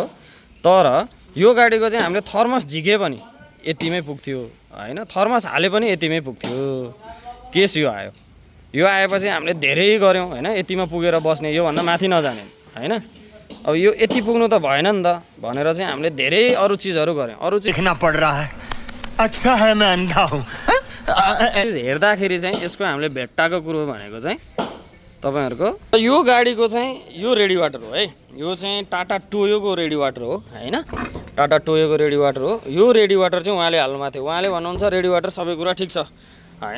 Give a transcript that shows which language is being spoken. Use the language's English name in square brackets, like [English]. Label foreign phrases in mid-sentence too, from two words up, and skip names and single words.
[Nepali] तर यो गाडीको चाहिँ हामीले थर्मस झिके पनि यतिमै पुग्थ्यो होइन, थर्मस हाले पनि यतिमै पुग्थ्यो। केस यो आयो, यो आएपछि हामीले धेरै गऱ्यौँ होइन, यतिमा पुगेर बस्ने, योभन्दा माथि नजाने होइन। अब यो यति पुग्नु त भएन नि त भनेर चाहिँ हामीले धेरै अरू चिजहरू गऱ्यौँ। अरू चिज [Hindi] देखना पड रहा है, अच्छा है मैं अंधा हूँ। [Nepali] हेर्दाखेरि चाहिँ यसको हामीले भेट्टाको कुरो भनेको चाहिँ तपाईँहरूको यो गाडीको चाहिँ यो [English] ready water [Nepali] हो है। यो चाहिँ टाटा टोयोको [English] ready water [Nepali] हो होइन, टाटा टोयोको [English] ready water [Nepali] हो। यो [English] ready water [Nepali] चाहिँ उहाँले हाल्नुभएको थियो। उहाँले भन्नुहुन्छ [English] ready water [Nepali] सबै कुरा ठिक छ होइन।